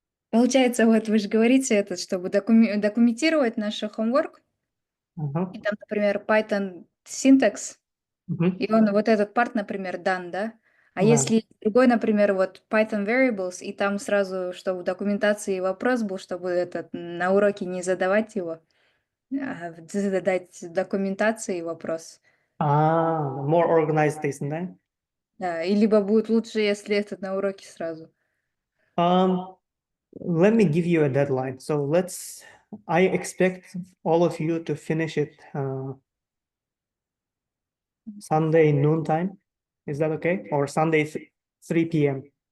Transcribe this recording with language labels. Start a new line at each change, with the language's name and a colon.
Russian: Получается, вот вы же говорите это, чтобы документировать наш homework, и там, например, Python syntax, и он вот этот part, например, done, да? А Да. если другой, например, вот Python variables, и там сразу, чтобы в документации вопрос был, чтобы этот на уроке не задавать его, а задать в документации вопрос.
English: More organized isn't that?
Russian: Да, и либо будет лучше, если этот на уроке сразу.
English: Let me give you a deadline. So I expect all of you to finish it Sunday noontime. Is that okay? Or Sunday 3 p.m.